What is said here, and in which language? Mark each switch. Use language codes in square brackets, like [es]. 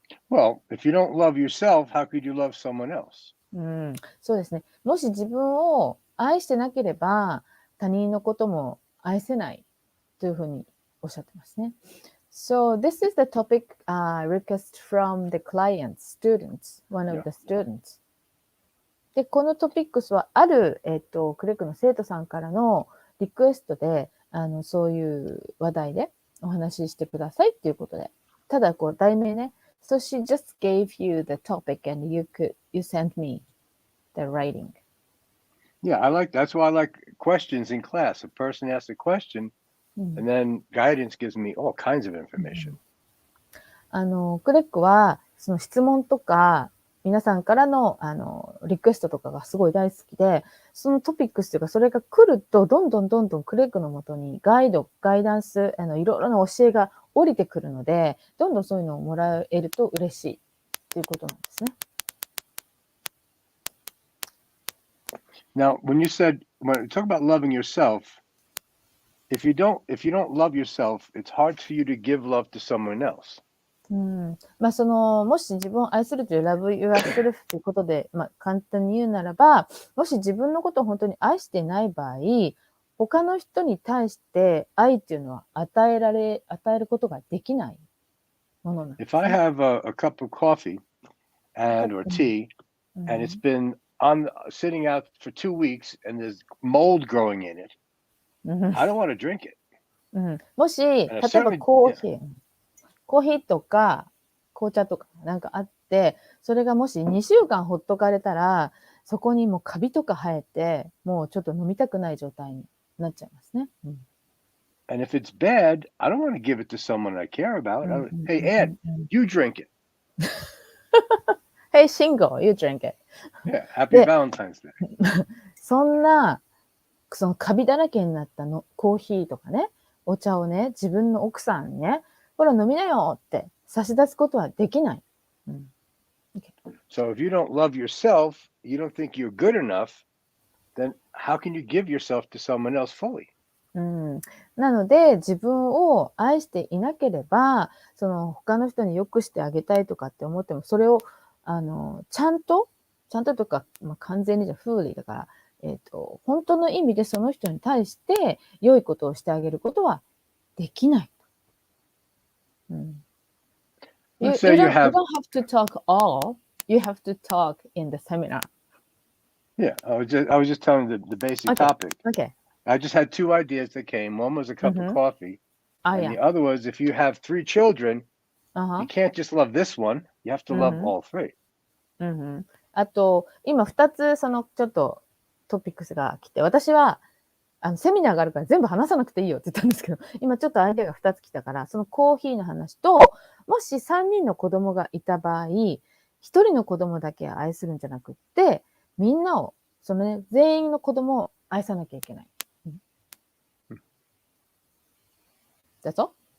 [en] Well, if you don't love yourself, how could you love someone else? [ja] そうですね。もし自分を愛してなければ、他人のことも愛せないというふうにおっしゃってますね。 [en] So this is the topic request from the clients, students, one of the students. [ja] で、このトピックスはある、クレッグの生徒さんからのリクエストで、そういう話題でお話ししてくださいっていうことで。ただ、題名ね。 [en] So she just gave you the topic and you sent me the writing.Yeah, that's why I like questions in class. A person asks a question, and then guidance gives me all kinds of information. [ja] クレッグは、その質問とか、皆さんからの、リクエストとかがすごい大好きで、そのトピックスというか、それが来ると、どんどんクレッグのもとにガイダンス、いろいろな教えが降りてくるので、どんどんそういうのをもらえると嬉しいということなんですね。 [en] Now, when you talk about loving yourself, if you don't love yourself, it's hard for you to give love to someone else. [ja] もし自分を愛するという [en] love yourself [ja] ということで、簡単に言うならば、もし自分のことを本当に愛していない場合、他の人に対して愛っていうのは与えることができないものなんです、ね。 [en] If I have a cup of coffee or tea, and it's been sitting out for 2 weeks and there's mold growing in it, I don't want to drink it. [ja] もし、例えばコーヒーとか紅茶とかなんかあって、それがもし2週間ほっとかれたら、そこにもうカビとか生えて、もうちょっと飲みたくない状態になっちゃいますね。 [en] And if it's bad, I don't want to give it to someone I care about. Hey, Ed, you drink it. Hey, Shingo, you drink it. Yeah, happy Valentine's Day. [ja] そのカビだらけになったコーヒーとかね、お茶をね、自分の奥さんにね、ほら飲みなよって差し出すことはできない。 [en] So if you don't love yourself, you don't think you're good enough, then how can you give yourself to someone else fully? [ja] なので、自分を愛していなければ、他の人に良くしてあげたいとかって思っても、それを、ちゃんととか、完全にじゃフーリーだから、本当の意味でその人に対して良いことをしてあげることはできない。 [en] You don't have to talk all. You have to talk in the seminar. Yeah, I was just telling the basic topic. Okay. I just had 2 ideas that came. One was a cup of coffee, and the other was if you have 3 children, you can't just love this one. You have to love all 3. [ja] あと、今2つちょっとトピックスが来て、私はセミナーがあるから全部話さなくていいよって言ったんですけど、今ちょっとアイデアが2つ来たから、そのコーヒーの話と、もし3人の子供がいた場合、1人の子供だけ愛するんじゃなくって、みんなを、全員の子供を愛さなきゃいけない。 [en] That's all?